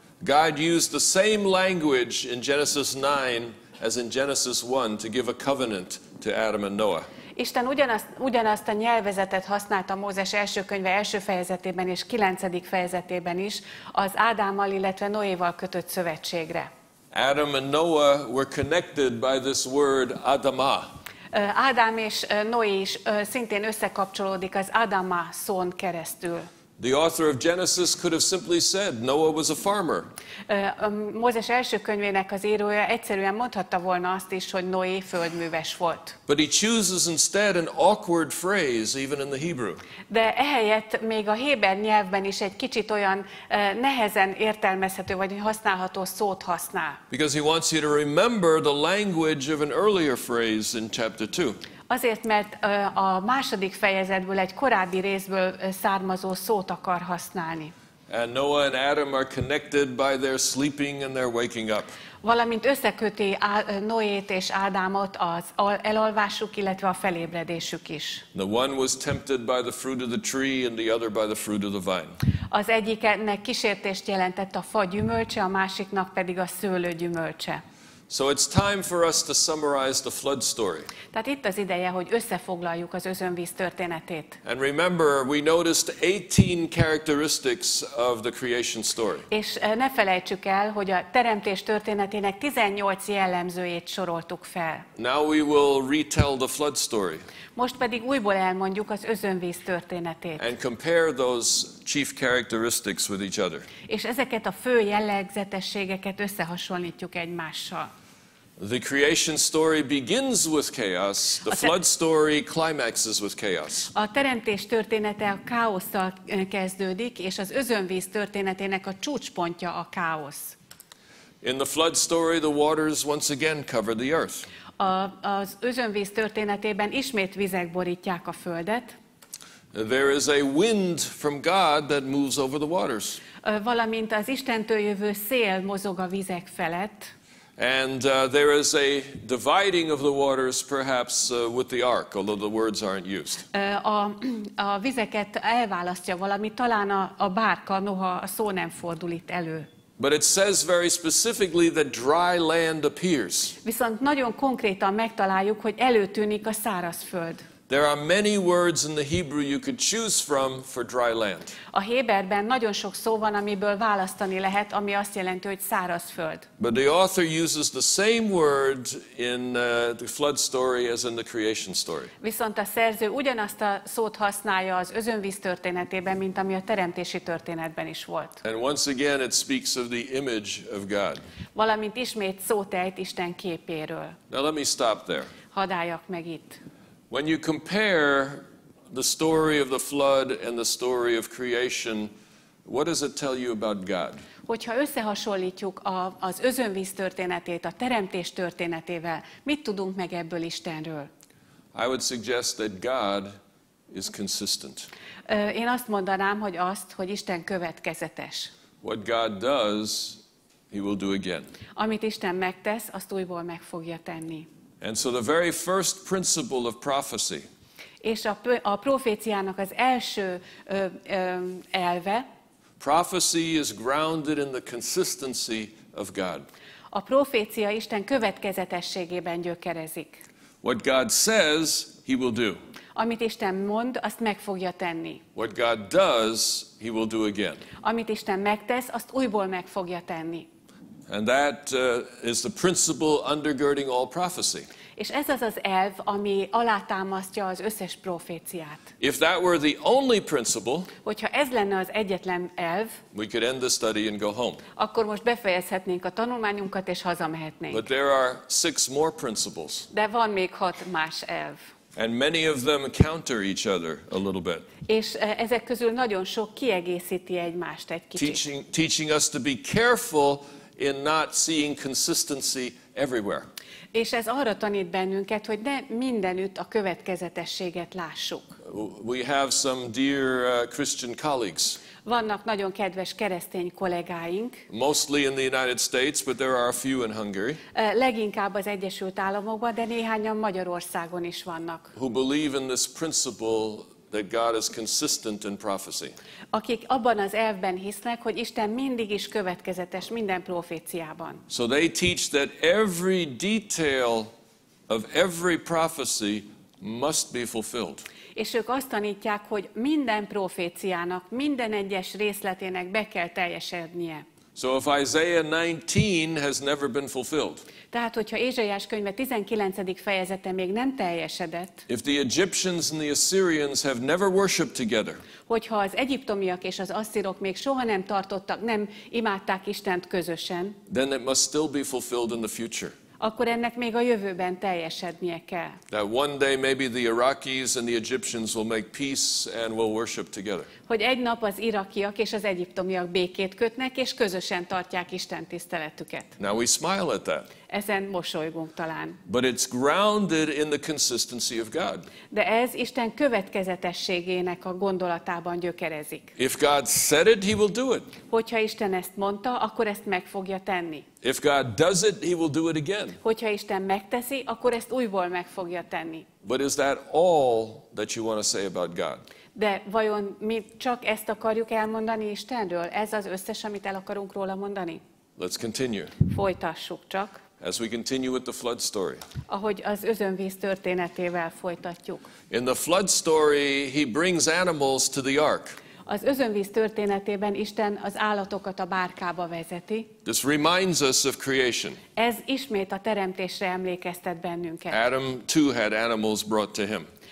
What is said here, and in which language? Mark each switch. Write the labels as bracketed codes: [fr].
[en] God used the same language in Genesis 9 as in Genesis 1 to give a covenant to Adam and Noah. [hu] Isten ugyanazt a nyelvezetet használta Mózes első könyve első fejezetében és 9. fejezetében is az Ádámmal, illetve Noéval kötött szövetségre. [en] Adam and Noah were connected by this word Adamah. [hu] Ádám és Noé is szintén összekapcsolódik az Adama szón keresztül. [en] The author of Genesis could have simply said Noah was a farmer. [hu] Mózes első könyvének az írója egyszerűen mondhatta volna azt is, hogy Noé földműves volt. [en] But he chooses instead an awkward phrase even in the Hebrew. [hu] De ehelyett még a héber nyelvben is egy kicsit olyan nehezen értelmezhető vagy használható szót használ. [en] Because he wants you to remember the language of an earlier phrase in chapter 2. [hu] Azért, mert a második fejezetből egy korábbi részből származó szót akar használni. [en] And Noah and Adam are connected by their sleeping and their waking up. [hu] Valamint összeköti Noét és Ádámot az elalvásuk, illetve a felébredésük is. [en] The one was tempted by the fruit of the tree and the other by the fruit of the vine. [hu] Az egyiknek kísértést jelentett a fa gyümölcse, a másiknak pedig a szőlő gyümölcse. [en] So it's time for us to summarize the flood story. [hu] Tehát itt az ideje, hogy összefoglaljuk az özönvíz történetét. [en] And remember, we noticed 18 characteristics of the creation story. [hu] És ne felejtsük el, hogy a teremtés történetének 18 jellemzőjét soroltuk fel. [en] Now we will retell the flood story. [hu] Most pedig újból elmondjuk az özönvíz történetét. [en] And compare those chief characteristics with each other. [hu] És ezeket a fő jellegzetességeket összehasonlítjuk egymással. [en] The creation story begins with chaos. The flood story climaxes with chaos. [hu] A teremtés története a káosszal kezdődik, és az özönvíz történetének a csúcspontja a káosz. [en] In the flood story, the waters once again cover the earth. [hu] Az özönvíz történetében ismét vizek borítják a földet. [en] There is a wind from God that moves over the waters. [hu] Valamint az Istentől jövő szél mozog a vizek felett. [en] And there is a dividing of the waters, perhaps with the ark, although the words aren't used. [hu] A vizeket elválasztja valami, talán a bárka, noha a szó nem fordul itt elő. [en] But it says very specifically that dry land appears. [hu] Viszont nagyon konkrétan megtaláljuk, hogy előtűnik a szárazföld. [en] There are many words in the Hebrew you could choose from for dry land. [hu] A héberben nagyon sok szó van, amiből választani lehet, ami azt jelenti, hogy szárazföld. [en] But the author uses the same word in the flood story as in the creation story. [hu] Viszont a szerző ugyanazt a szót használja az özönvíz történetében, mint ami a teremtési történetben is volt. [en] And once again it speaks of the image of God. [hu] Valamint ismét szót ejt Isten képéről. [en] Now let me stop there. [hu] Hadd álljak meg itt. [en] When you compare the story of the flood and the story of creation, what does it tell you about God? [hu] Hogyha összehasonlítjuk az özönvíz történetét a teremtés történetével, mit tudunk meg ebből Istenről? [en] I would suggest that God is consistent. [hu] Én azt mondanám, hogy Isten következetes. [en] What God does, he will do again. [hu] Amit Isten megtesz, azt újból meg fogja tenni. [en] And so the very first principle of prophecy [hu] És a proféciának az első elve, [en] prophecy is grounded in the consistency of God. [hu] a profécia Isten következetességében gyökerezik. [en] What God says, he will do. [hu] Amit Isten mond, azt meg fogja tenni. [en] What God does, he will do again. [hu] Amit Isten megtesz, azt újból meg fogja tenni. [en] And that is the principle undergirding all prophecy. [hu] És ez az az elv, ami alátámasztja az összes proféciát. [en] If that were the only principle, [hu] Hogyha ez lenne az egyetlen elv, [en] we could end the study and go home. [hu] akkor most befejezhetnénk a tanulmányunkat és hazamehetnénk. [en] But there are 6 more principles. [hu] De van még 6 más elv. [en] And many of them counter each other a little bit. [hu] És ezek közül nagyon sok kiegészíti egymást egy kicsit. [en] Teaching us to be careful in not seeing consistency everywhere. [hu] És ez arra tanít bennünket, hogy ne mindenütt a következetességet lássuk. [en] We have some dear Christian colleagues. [hu] Vannak nagyon kedves keresztény kollégáink. [en] Mostly in the United States, but there are a few in Hungary. [hu] Leginkább az Egyesült Államokban, de néhányan Magyarországon is vannak. [en] Who believe in this principle that God is consistent in prophecy. [hu] Akik abban az elvben hisznek, hogy Isten mindig is következetes minden proféciában. [en] So they teach that every detail of every prophecy must be fulfilled. [hu] És ők azt tanítják, hogy minden proféciának, minden egyes részletének be kell teljesednie. [en] So if Isaiah 19 has never been fulfilled, [hu] Tehát, hogyha Ézsaiás könyve 19. fejezete még nem teljesedett, [en] if the Egyptians and the Assyrians have never worshipped together, [hu] hogyha az egyiptomiak és az asszírok még soha nem tartottak, nem imádták Istent közösen, [en] then it must still be fulfilled in the future. [hu] akkor ennek még a jövőben teljesednie kell. [en] That one day maybe the Iraqis and the Egyptians will make peace and will worship together. [hu] Hogy egy nap az irakiak és az egyiptomiak békét kötnek, és közösen tartják Isten tiszteletüket. [en] Now we smile at that. [hu] Ezen mosolygunk talán. [en] But it's grounded in the consistency of God. [hu] De ez Isten következetességének a gondolatában gyökerezik. [en] If God said it, he will do it. [hu] Hogyha Isten ezt mondta, akkor ezt meg fogja tenni. [en] If God does it, he will do it again. [hu] Hogyha Isten megteszi, akkor ezt újból meg fogja tenni. [en] But is that all that you want to say about God? [hu] De vajon mi csak ezt akarjuk elmondani Istenről? Ez az összes, amit el akarunk róla mondani? [en] Let's continue. [hu] Folytassuk csak. [en] as we continue with the flood story. [hu] Ahogy az özönvíz történetével folytatjuk. [en] In the flood story, he brings animals to the ark. [hu] Az özönvíz történetében Isten az állatokat a bárkába vezeti. [en] This reminds us of creation. [hu] Ez ismét a teremtésre emlékeztet bennünket. [en] Adam too had animals brought to him.